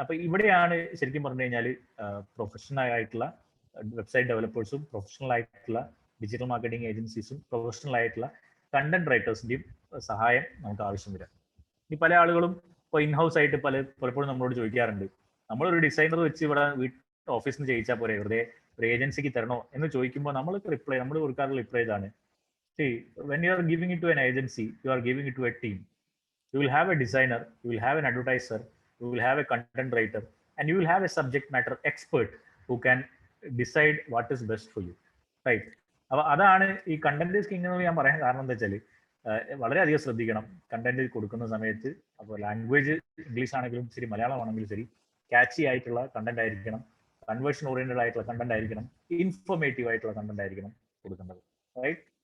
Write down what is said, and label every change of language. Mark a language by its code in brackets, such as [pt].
[ml] അപ്പൊ ഇവിടെയാണ് ശരിക്കും പറഞ്ഞു കഴിഞ്ഞാൽ പ്രൊഫഷണൽ ആയിട്ടുള്ള വെബ്സൈറ്റ് ഡെവലപ്പേഴ്സും പ്രൊഫഷണൽ ആയിട്ടുള്ള ഡിജിറ്റൽ മാർക്കറ്റിംഗ് ഏജൻസീസും പ്രൊഫഷണൽ ആയിട്ടുള്ള കണ്ടന്റ് റൈറ്റേഴ്സിന്റെയും സഹായം നമുക്ക് ആവശ്യം വരാം. ഈ പല ആളുകളും ഇപ്പോൾ ഇൻഹൗസ് ആയിട്ട് പലപ്പോഴും നമ്മളോട് ചോദിക്കാറുണ്ട്, നമ്മളൊരു ഡിസൈനർ വെച്ച് ഇവിടെ ഓഫീസിൽ നിന്ന് ചെയ്യിച്ചാൽ പോരെ, വെറുതെ ഒരു ഏജൻസിക്ക് തരണോ എന്ന് ചോദിക്കുമ്പോൾ നമ്മൾ കൊടുക്കാറുള്ള റിപ്ലൈ ഇതാണ്: [en] when you are giving it to an agency, you are giving it to a team. You will have a designer, you will have an advertiser, you will have a content writer, and you will have a subject matter expert who can decide what is best for you, right? [ml] അപ്പോൾ അതാണ് ഈ content king എന്ന് ഞാൻ പറയാൻ കാരണം എന്താ വെച്ചാൽ വളരെയധികം ശ്രദ്ധിക്കണം കണ്ടന്റ് കൊടുക്കുന്ന സമയത്ത്. അപ്പോൾ ലാംഗ്വേജ് ഇംഗ്ലീഷ് ആണെങ്കിലും ശരി, മലയാളം ആണെങ്കിലും ശരി, ക്യാച്ചി ആയിട്ടുള്ള കണ്ടന്റ് ആയിരിക്കണം, കൺവേർഷൻ ഓറിയന്റഡ് ആയിട്ടുള്ള കണ്ടന്റ് ആയിരിക്കണം, ഇൻഫോർമേറ്റീവ് ആയിട്ടുള്ള കണ്ടന്റ് ആയിരിക്കണം കൊടുക്കേണ്ടത്, റൈറ്റ്?